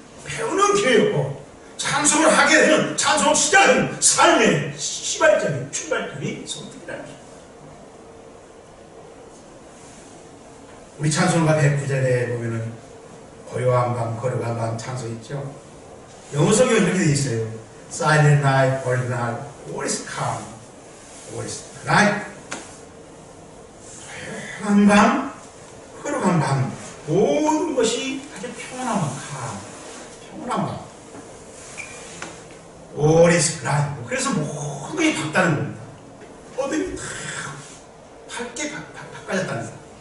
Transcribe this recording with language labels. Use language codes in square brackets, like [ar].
[ko] 배우는 기회였고 찬송을 하게 되는, 찬송을 시작하는 삶의 시발점이, 출발점이 성탄이라는 것입니다. 우리 찬송가 109절에 보면은 고요한 밤, 거룩한 밤 찬송 있죠. 영어 성경은 이렇게 되어 있어요. [en] Silent night, holy night, all is calm, all is light. [ko] 조용한 밤, 거룩한 밤, 모든 것이 아주 평안한 밤, 평안한 밤. [en] All is light. [ko] 그래서 모든 것이 밝다는 겁니다. 어둠이 다 밝게 바꿔졌다는 거예요.